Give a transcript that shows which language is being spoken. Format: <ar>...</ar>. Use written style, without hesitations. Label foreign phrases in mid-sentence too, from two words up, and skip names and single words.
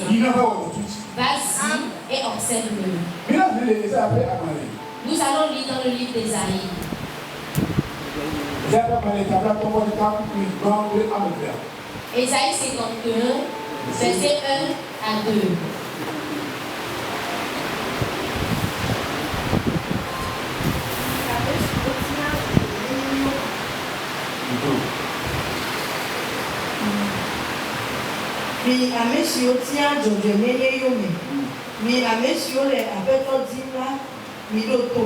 <fr>Vas-y et observe-le. Nous allons lire dans le livre d'Ésaïe. Ésaïe 51, verset 1 à 2.</fr> <ee>Mi ame siwo tia dzɔdzɔnyenye yome, mi ame siwo le aƒetɔ dim la, mi ɖo tom.</ee>